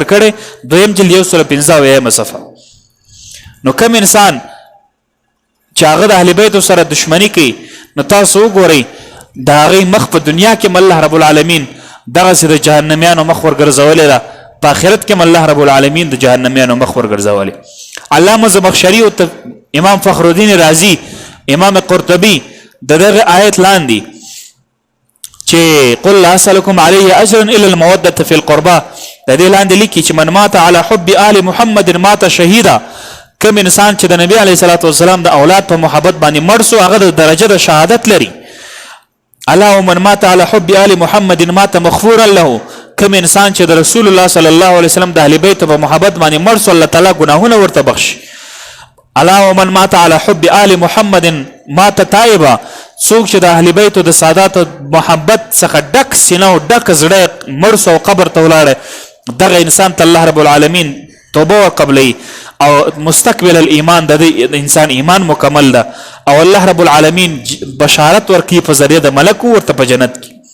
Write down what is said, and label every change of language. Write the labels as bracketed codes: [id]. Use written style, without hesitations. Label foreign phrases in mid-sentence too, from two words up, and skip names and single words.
[ps] کړی 2 جلد 115 صفحه نو کوم انسان چې هغه د اهل بیتو سره دشمنی کوي نو تاسو وګورئ د هغې مخ په دنیا کې [ar] الله رب العالمین [ps] دغسې د جهنمیانو مخ ورګرځولی ده په آخرت کې [ar] الله رب العالمین [ps] د جهنمیانو مخ ورګرځولی علامه زمخشري او امام فخر الدین رازی امام قرطبي د دغه آیت لاندې چې [ar] قل لا اسألكم عليه اجرا الا الموده في القربى [ps] د دې لاندې لیکي چې [ar] من مات على حب آل محمد مات شهيدا [ps] کوم انسان چې د نبی [ar] علیه الصلاة والسلام [ps] د اولاد په محبت باندې مړ سو هغه د درجه د شهادت لري [ar] الا ومن مات على حب آل محمد مات مغفورا له [ps] کوم انسان چې د رسول الله [ar] صلی الله علیه وسلم [ps] د اهل بیت په محبت باندې مړ سو الله تعالی ګناهونه ورته بخشي [ar] الا ومن مات على حب آل محمد مات تائبا [ps] څوک چې د اهل بیت د سادات محبت څخه ډک سینه او ډک زړه مړ سو قبر ته ولاړ دغه انسان ته [ar] الله رب العالمین [ps] توبه قبلي او مستقبل الایمان د انسان ایمان مکمل ده او [ar] الله رب العالمین [ps] بشارت ورکي په ذریعه د ملک ورته په جنت کې